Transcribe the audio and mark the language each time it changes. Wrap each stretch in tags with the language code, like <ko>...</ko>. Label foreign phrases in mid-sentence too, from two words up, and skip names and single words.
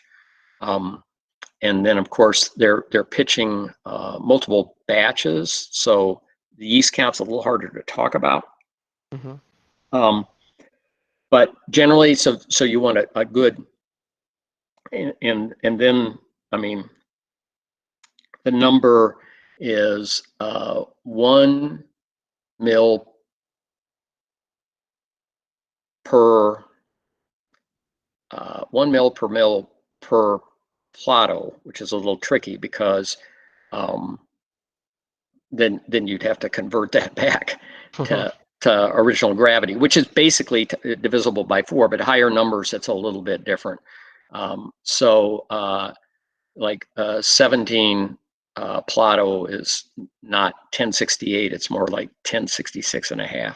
<en>And then, of course, they're pitching multiple batches, so the yeast count's a little harder to talk about. Hmm. Um, but generally, so you want a good, and then, I mean, the number is 1 mil per 1 mil per mil per plato, which is a little tricky because um, then you'd have to convert that back to original gravity, which is basically divisible by 4, but higher numbers, it's a little bit different. Like 17 Plato is not 1068, it's more like 1066 and a half.</en>